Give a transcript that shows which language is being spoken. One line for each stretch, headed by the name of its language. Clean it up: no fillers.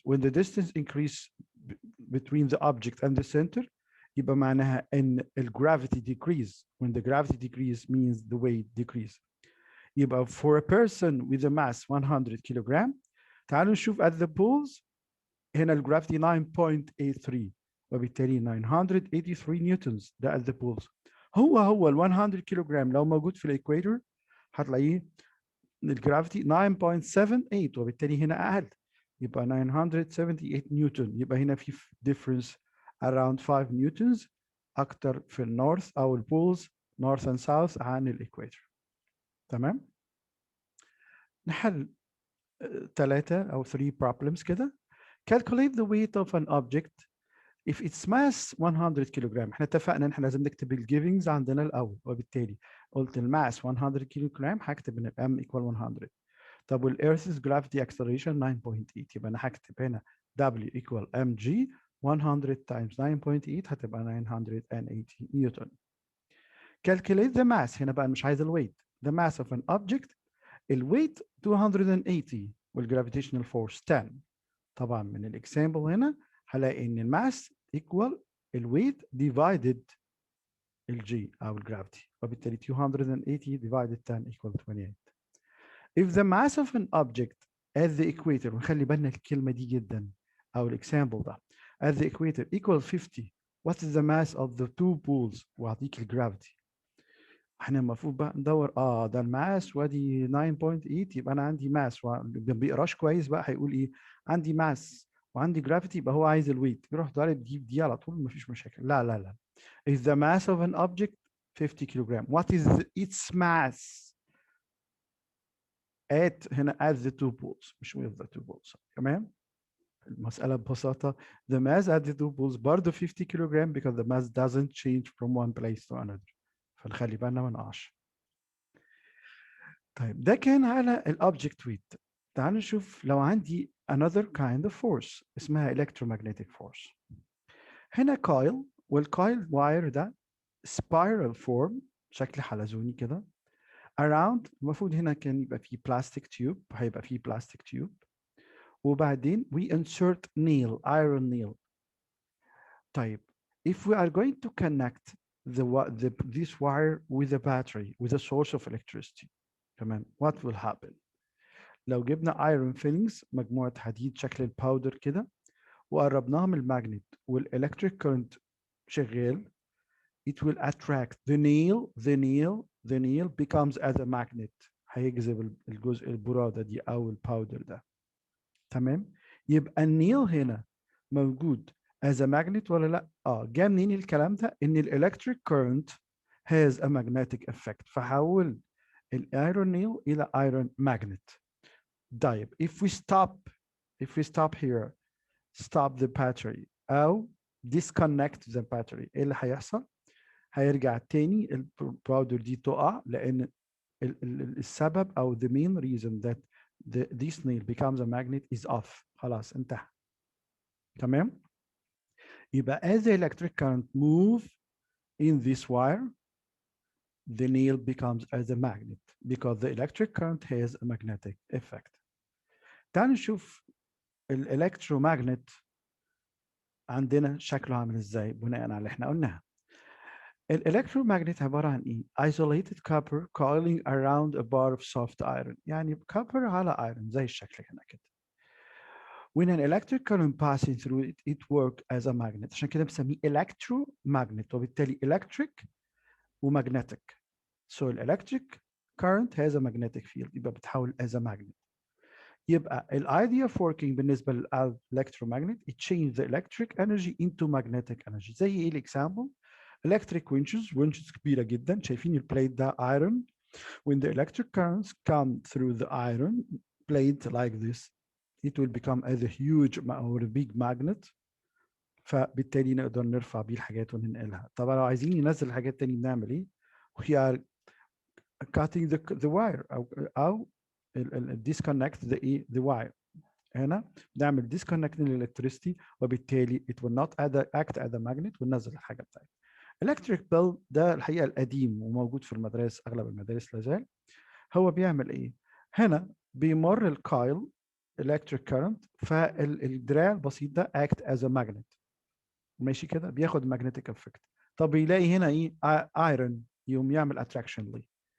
English: When the distance increase between the object and the center
Arabic: يبقى معناها ان
English: gravity decrease. When the gravity decrease means the weight decrease. يبقى for a person with a mass 100 kilogram
Arabic: تعالوا نشوف
English: at the poles
Arabic: هنا الجرافيتي 9.83 وبالتالي 983 نيوتنز ده
English: at the poles.
Arabic: هو ال 100 كيلوغرام لو موجود في الايكويتور هتلاقيه الجرافيتي 9.78 وبالتالي هنا اقل يبقى 978 نيوتن. يبقى هنا في difference around 5 نيوتنز اكتر في النورث او البولز north and south عن الايكويتور. تمام؟ نحل 3 أو 3 problems كده.
English: Calculate the weight of an object if its mass 100 kilogram.
Arabic: احنا اتفقنا ان احنا لازم نكتب الجيفنجز عندنا الاول وبالتالي قلت الماس 100 كيلوغرام هكتب ان الام equal 100. طب والارث's gravity acceleration 9.8 يبقى انا هكتب هنا W equal mg 100 times 9.8 هتبقى 980 نيوتن.
English: Calculate the mass.
Arabic: هنا بقى مش عايز الويت.
English: The mass of an object الويت 280 والجرافيتيشنال force 10.
Arabic: طبعا من الاكزامبل هنا هلاقي ان الماس equal الويت divided الجي او الجرافيتي وبالتالي 280 divided 10 equal 28.
English: If the mass of an object at the equator
Arabic: ونخلي بالنا الكلمة دي جدا او الاكزامبل ده
English: at the equator equal 50 what is the mass of the two poles
Arabic: واعطيك الجرافيتي. احنا المفروض بقى ندور ده الماس وادي 9.8 يبقى انا عندي ماس ما بيقراش كويس بقى هيقول ايه عندي ماس وعندي جرافيتي يبقى هو عايز الويت يروح ضارب دي على طول مفيش مشاكل.
English: لا is the mass of an object 50 kilogram. What is its mass at هنا at the two poles مش with the two poles.
Arabic: تمام؟ المسألة ببساطة
English: the mass at the two poles برضه 50 kilogram because the mass doesn't change from one place to another.
Arabic: فنخلي بالنا ما نقعش. طيب ده كان على الاوبجكت ويت. تعالوا نشوف لو عندي
English: another kind of force اسمها electromagnetic force.
Arabic: هنا كايل والكايل واير ده
English: spiral form
Arabic: شكل حلزوني كده around. المفروض هنا كان يبقى فيه
English: plastic tube
Arabic: هيبقى فيه
English: plastic tube وبعدين we insert nail iron nail. طيب if we are going to connect this wire with a battery with a source of electricity تمام what will happen؟
Arabic: لو جبنا iron fillings مجموعة حديد شكل الباودر كده وقربناها من الماجنت
English: والelectric current شغال it will attract the nail becomes as a magnet
Arabic: هيجذب الجزء البرادة دي أو الباودر ده. تمام؟ يبقى النيل هنا موجود
English: as a magnet
Arabic: ولا لا؟ جاء منين الكلام ده؟ إن
English: electric current has a magnetic effect
Arabic: فحول الايرون نيل الى ايرون ماجنت.
English: طيب if we stop here stop the battery او disconnect the battery
Arabic: ايه اللي هيحصل؟ هيرجع تاني الباودر دي تقع لان السبب او
English: the main reason that this nail becomes a magnet is off.
Arabic: خلاص انتهى. تمام؟
English: يبقى as the electric current move in this wire, the nail becomes as a magnet because the electric current has a magnetic effect.
Arabic: تعالوا نشوف الالكترومagnet عندنا شكله عامل ازاي بناء على اللي احنا قلناه. الالكترومagnet عبارة عن ايه؟
English: isolated copper coiling around a bar of soft iron.
Arabic: يعني copper على iron زي الشكل هنا كده.
English: When an electric current passing through it, it works as a magnet.
Arabic: عشان كده بنسميه electromagnet وبالتالي electric وmagnetic.
English: So electric current has a magnetic field
Arabic: يبقى بتحول
English: as a magnet. يبقى ال idea of working
Arabic: بالنسبة للelectromagnet
English: it changes the electric energy into magnetic energy.
Arabic: زي ايه الإكزامبل؟ electric winches كبيرة جدا، شايفين البليت ده iron.
English: When the electric currents come through the iron plate like this, it will become as a huge or a big magnet.
Arabic: فبالتالي نقدر نرفع بيه الحاجات وننقلها. طبعا لو عايزين ننزل الحاجات تاني بنعمل ايه؟
English: We are cutting the wire
Arabic: أو
English: disconnect the wire.
Arabic: هنا نعمل disconnect للإلكتريستي وبالتالي
English: it will not act as a magnet
Arabic: وننزل الحاجة بتاعتنا. electric bell ده الحقيقة القديم وموجود في المدارس، أغلب المدارس لازال. هو بيعمل إيه؟ هنا بيمر الكايل electric current فالدراع البسيط ده
English: act as a magnet.
Arabic: ماشي كده بياخد
English: magnetic effect.
Arabic: طب يلاقي هنا إيه؟ iron يقوم يعمل attraction ليه.